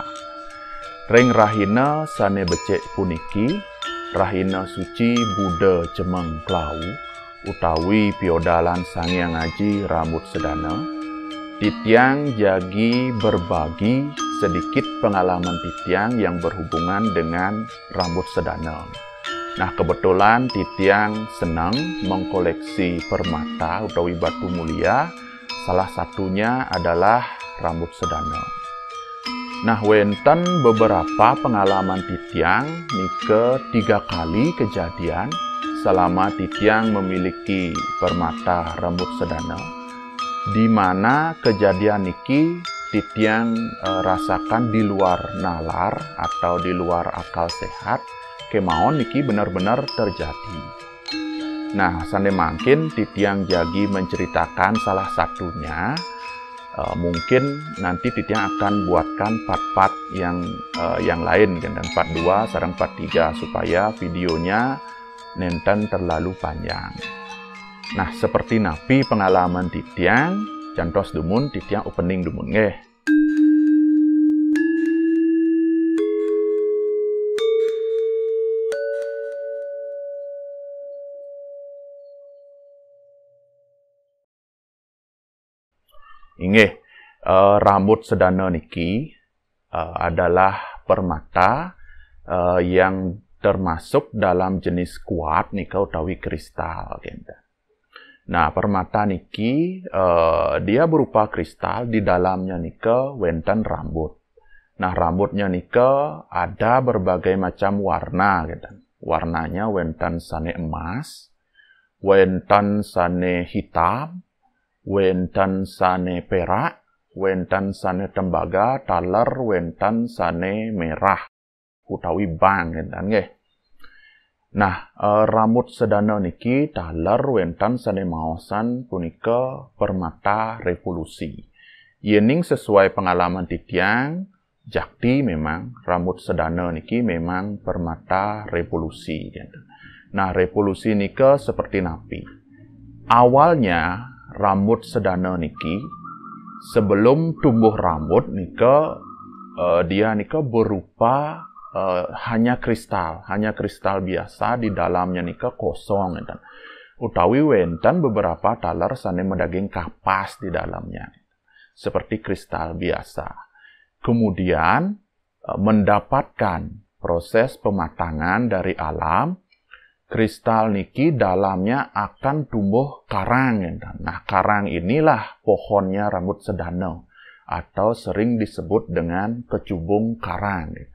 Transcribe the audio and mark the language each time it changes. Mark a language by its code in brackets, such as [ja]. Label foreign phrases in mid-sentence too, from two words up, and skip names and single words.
[ban] Ring rahina sane becek puniki, rahina suci Buddha Cemeng Klau, utawi piodalan Sangyang Aji Rambut Sedana. [id] Titiang jagi berbagi sedikit pengalaman Titiang yang berhubungan dengan rambut sedana. Nah, kebetulan Titiang senang mengkoleksi permata utawi batu mulia, salah satunya adalah rambut sedana. Nah, wenten beberapa pengalaman Titiang nike 3 kali kejadian selama Titiang memiliki permata rambut sedana, di mana kejadian niki Titiang rasakan di luar nalar atau di luar akal sehat, kemauan niki benar-benar terjadi. Nah, [ban] sande mangkin Titiang jagi [id] menceritakan salah satunya. Mungkin nanti Titiang akan buatkan part-part yang lain, dan part 2 sareng part 3 supaya videonya nenten terlalu panjang. [ban] Nah, seperti napi pengalaman Titiang, cantos dumun Titiang opening dumun nggih. [id] Inggih, rambut sedana niki adalah permata yang termasuk dalam jenis kuat nika utawi kristal. Nah, permata niki dia berupa kristal, di dalamnya nika wenten rambut. Nah, rambutnya nika ada berbagai macam warna. [ban] Warnanya wenten sane emas, wenten sane hitam, wenten sane perak, wenten sane tembaga, taler wenten sane merah utawi bang nggih. Nah, rambut sedana niki taler wenten sane maosan punika permata revolusi. [id] Yening sesuai pengalaman Titiang, jakti memang rambut sedana niki memang permata revolusi. Nah, revolusi nika seperti napi. Awalnya rambut sedana niki sebelum tumbuh rambut nika dia nika berupa hanya kristal biasa, di dalamnya nika kosong utawi wenten beberapa [ban] taler sane medaging [id] kapas di dalamnya seperti kristal biasa. Kemudian mendapatkan proses pematangan dari alam, kristal niki dalamnya akan tumbuh karang. Nah, karang inilah pohonnya rambut sedana atau sering disebut dengan kecubung karang.